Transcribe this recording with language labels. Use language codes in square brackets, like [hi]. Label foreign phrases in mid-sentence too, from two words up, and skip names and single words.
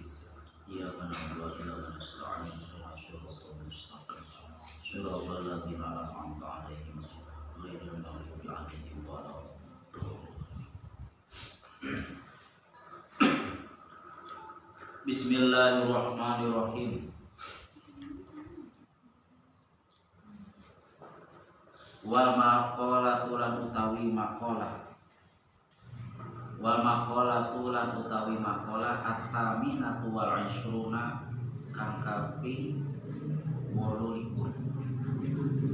[ar] إياك نعبد وإياك نستعين اهدنا الصراط المستقيم. صراط الذين أنعمت عليهم غير المغضوب عليهم ولا الضالين. Bismillahirrahmanirrahim. والمقالة [jv] lan utawi [ar] maqalah. والمقالة [jv] lan utawi [ar] مقالة الثامنة والعشرون [jv] kang kaping [ar] 28.